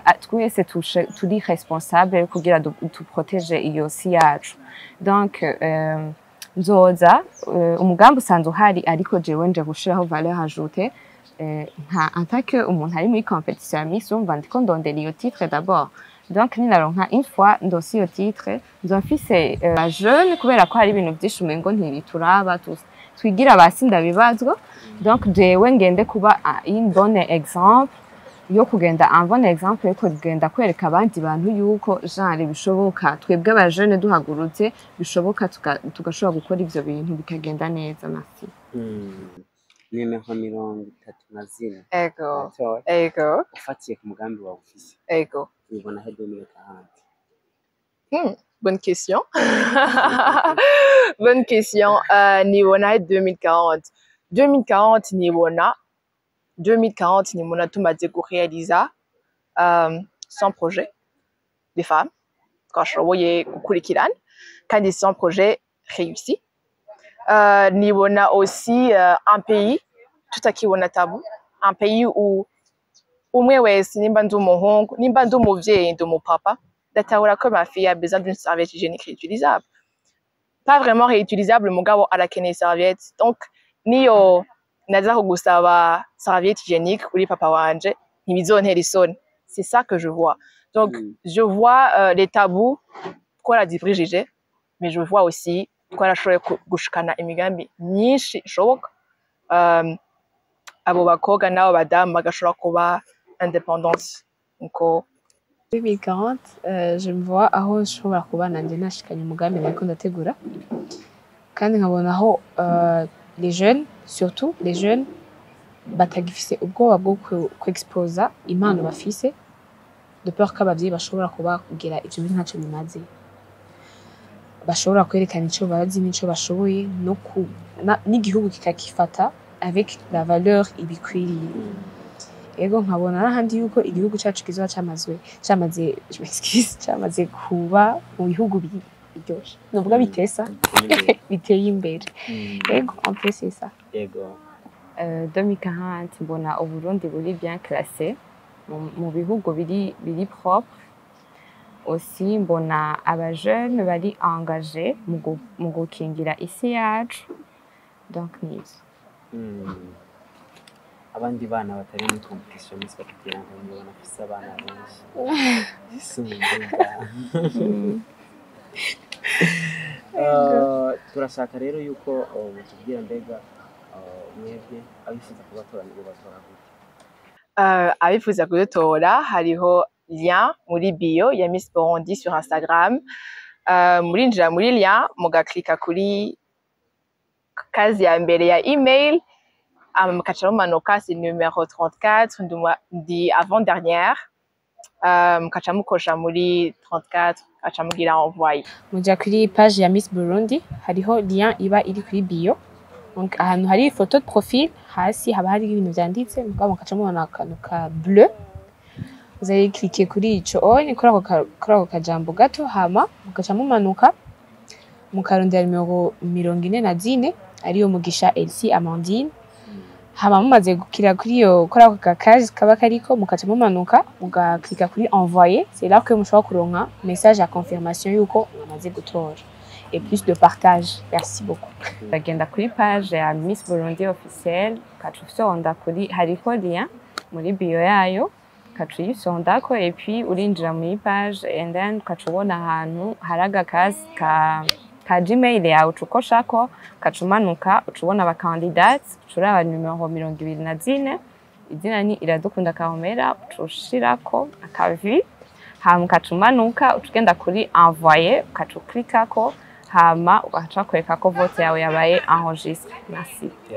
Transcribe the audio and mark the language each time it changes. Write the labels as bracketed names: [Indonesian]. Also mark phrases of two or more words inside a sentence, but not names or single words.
[Rundi] twese turi responsable kugira duprotege iyo si yacu donc nzoza umugambi usanzwe uhari ariko jewe nje gushiraho [French] valeur ajoutée [Rundi] nka antake umuntu ari muri competition ya Miss umva ndiko ndondera iyo [French] titre d'abord donc [Rundi] ninaronka [French] une fois [Rundi] ndose iyo titre nzofise jeune kubera ko hari ibintu byinshi umengo ntibituraba twigira abasinda bibazwa donc jewe ngende kuba [French] une bonne exemple [Rundi] yo kugenda [French] un bon exemple [Rundi] yo kugenda kwereka abandi bantu yuko genre bishoboka twebwe abajene duhagurutse bishoboka tugashobora gukora ivyo bintu bikagenda neza merci nimero 34 ego ego ufatiye ku mugambi wawe ufise ego ubona he 2040 [French] bonne question bonne question [Rundi] nibona he 2040 nibona 2040 nibona tumaze kurealiza 100 [French] projets des femmes [Rundi] twashoboye gukurikirana kandi 100 [French] projets réussis [Rundi] nibona aussi [French] un pays [Rundi] tutakibona tabu [French] un pays où [Rundi] umwe wese nimba ndi umuhungu nimba ndi umuvyeyi ndi umupapa datahura ko [French] ma fille a besoin d'une serviette hygiénique réutilisable pas vraiment réutilisable [Rundi] mugabo arakeneye serviette donc niyo naza kugusaba [French] serviette hygiénique [Rundi] uri papa wanje ntibizontera isoni [French] c'est ça que je vois donc je vois les tabous [Rundi] twaradibrijije [French] mais je vois aussi [Rundi] twarashoboye gushikana imigambi myinshi ishoboka abo bakobwa n'abo badamu bagashobora kuba [French] indépendance donc [Rundi] 2040 [French] je me vois [Rundi] aho nshobora kuba nanje nashikanye umugambi nariko ndategura kandi nkabona aho [French] les jeunes surtout les jeunes [Rundi] batagifise ubwoba bwo kwexposa impano bafise [French] de peur [Rundi] ko abavyeyi bashobora kuba kugira ivyo bintu ntaco bimaze bashobora kwerekana ico bazi n'ico bashoboye no n'igihugu kikakifata [French] avec la valeur [Rundi] ibikwiriye ego nkabona n'ahandi yuko igihugu cacu kizoba cyamaze kuba mu bihugu biryoshe novuga bitesa biteye imbere ego [French] en plus c'est ça [Rundi] ego 2040 mbona Uburundi buri [French] bien classé [Rundi] mu bihugu biri [French] propre aussi [Rundi] mbona aba jeunes bari engagés mu gukingira isi yacu donc nizo abandi bana batari muri competition Miss kugira ngo mubona afise abana benshi turashaka rero yuko mutubwira mbega mwebwe abifuza kubatora nibo batora gute abifuza kudutora hariho lien muri bio ya Miss Burundi [French] sur Instagram [Rundi] murinjira muri lien mugaklika kuri kazi ya mbere ya email mukaca mumanuka [French] c'est numéro 34 [Rundi] ndi [French] avant dernière [Rundi] mukaca mukosha muri 34 mukaca mugira envoyer muja kuri page ya Miss Burundi hariho lien iba iri kuri bio donc ahantu hari [French] photo de profil [Rundi] hasi haba hari ibintu byanditse mugabo mukaca mubona akantu ka bleu [French] vous allez cliquer [Rundi] kuri ico on kuri ako kajambo gato hama mukaca mumanuka mukarondera numero 44 ariyo Mugisha Elsie Amandine hama mumaze gukira kuri ako kakazi kaba kariko mukaca mumanuka mugaklika kuri envoyer [French] c'est là que [Rundi] mushobora kuronka [French] message à confirmation [Rundi] yuko mwamaze gutora [French] et plus de partage merci [Rundi] beaucoup bagenda kuri page ya Miss Burundi officielle kacufyonda kuri hariko lien muri bio yayo kacuyisondako [French] et puis [Rundi] urinjira muri page [English] and then [Rundi] kacubona ahantu haraga kazi ka Gmail yawe ucokoshako kacumanuka ucubona aba candidates ucuraba numero 24 izina ni Iradukunda Kahomera ucushirako akavi hama kacumanuka ucugenda kuri envoyer ukacuclikako hama ugaca kwereka ko vote yawe yabaye enregistré merci